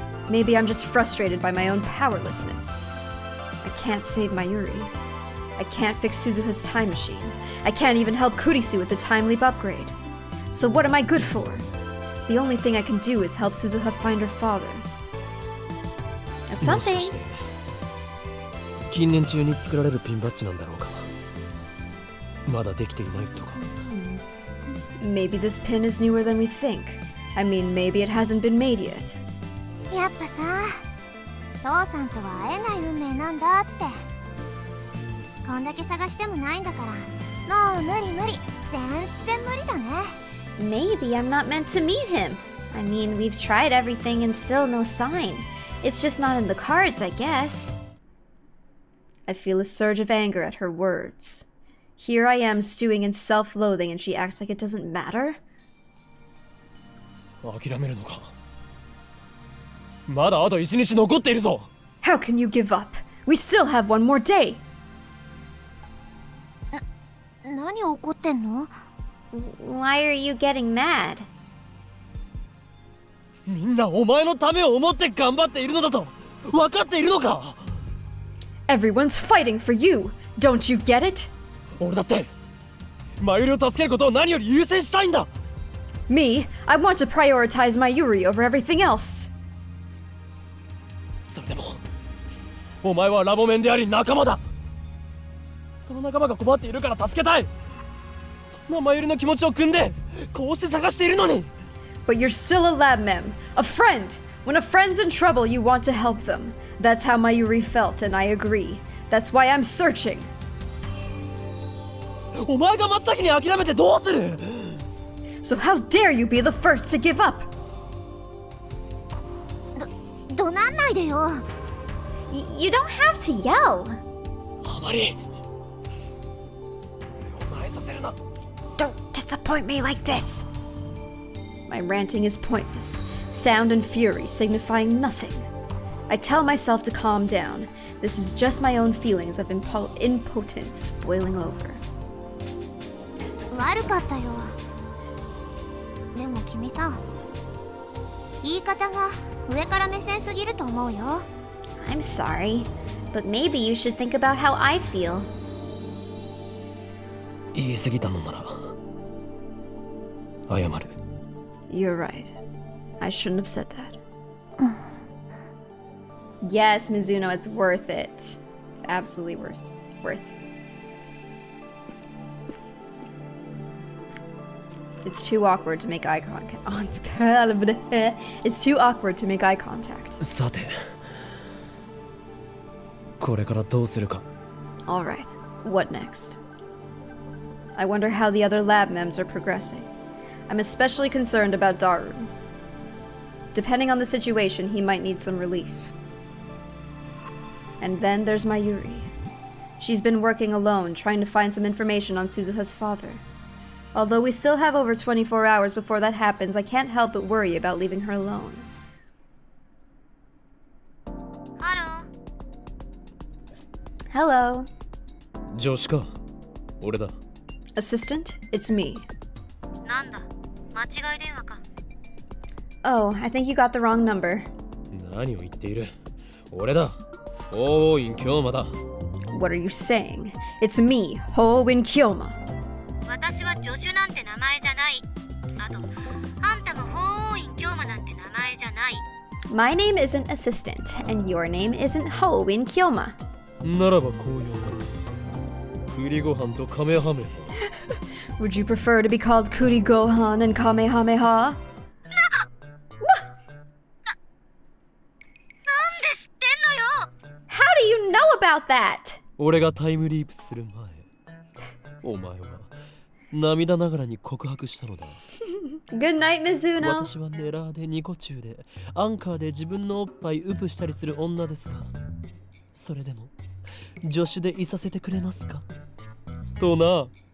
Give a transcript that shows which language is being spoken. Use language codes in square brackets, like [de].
[en] Maybe I'm just frustrated by my own powerlessness. I can't save Mayuri. I can't fix Suzuha's time machine. I can't even help Kurisu with the time leap upgrade. So what am I good for? The only thing I can do is help Suzuha find her father. That's [ja] もし [en] something. [ja] かして近年中に作られるピンバッジなんだろうか。まだできていないとか。 [en] Maybe this pin is newer than we think. I mean, maybe it hasn't been made yet. [ja] やっぱさ、父さんとは会えない運命なんだって。こんだけ探してもないんだから、もう無理無理、全然無理だね。 [en] Maybe I'm not meant to meet him. I mean, we've tried everything and still no sign. It's just not in the cards, I guess. I feel a surge of anger at her words. Here I am stewing in self-loathing and she acts like it doesn't matter? [ja] 諦めるのか。まだあと1日残っているぞ。 [en] How can you give up? We still have one more day. [ja] 何怒ってんの？ [en] Why are you getting mad? [ja] みんなお前のためを思って頑張っているのだと分かっているのか。 [en] Everyone's fighting for you. Don't you get it? [ja] 俺だってマユリを助けることを何より優先したいんだ。 [en] Me, I want to prioritize my Yuri over everything else. [ja] それでもお前はラボメンであり仲間だ。その仲間が困っているから助けたい。そんなマユリの気持ちを汲んでこうして探しているのに。 [en] But you're still a lab mem, a friend. When a friend's in trouble, you want to help them. That's how Mayuri felt, and I agree. That's why I'm searching. [ja] お前が真っ先に諦めてどうする。 [en] So how dare you be the first to give up? [ja] 怒鳴んないでよ。 [en] You don't have to yell. [ja] あまりお前させるな。 [en] Don't disappoint me like this. My ranting is pointless. Sound and fury signifying nothing. I tell myself to calm down. This is just my own feelings of impotence boiling over. [ja] 悪かったよ。でも君さ、言い方が上から目線すぎると思うよ。 [en] I'm sorry, but maybe you should think about how I feel. [ja] 言い過ぎたのなら謝る。 [en] You're right. I shouldn't have said that. Yes, Mizuno, it's worth it. It's absolutely worth. It's too awkward to make eye contact. It's too awkward to make eye contact. [ja] さてこれからどうするか。 [en] All right. What next? I wonder how the other lab mems are progressing. I'm especially concerned about Daru. Depending on the situation, he might need some relief. And then there's Mayuri. She's been working alone, trying to find some information on Suzuha's father. Although we still have over 24 hours before that happens, I can't help but worry about leaving her alone. ハロ Hello. [ja] 助手か。俺だ。 [en] Assistant, it's me. [ja] ー。 なんだ、間違い電話か。 [en] Oh, I think you got the wrong number. [ja] 何を言っている。俺だ。おーいん京馬だ。 [en] What are you saying? It's me, Ho-Win Kyoma. [ja] 私は助手なんて名前じゃない。あと、あんたも法院京馬なんて名前じゃない。 [en] My name isn't Assistant, and your name isn't Ho-Win Kyoma. [ja] ならばこう呼ぶ。栗ご飯とカメハメハ。 [en] Would you prefer to be called Kuri Gohan and Kamehameha? [ja] なんで知ってんのよ。 [en] How do you know about that? [ja] 俺がタイムリープする前、お前は涙ながらに告白したのだ。 [en] Good night, Mizuno. [ja] 私はネラーでニコ中でアンカーで自分のおっぱいウプしたりする女ですが、それでも助手でいさせてくれますかとな。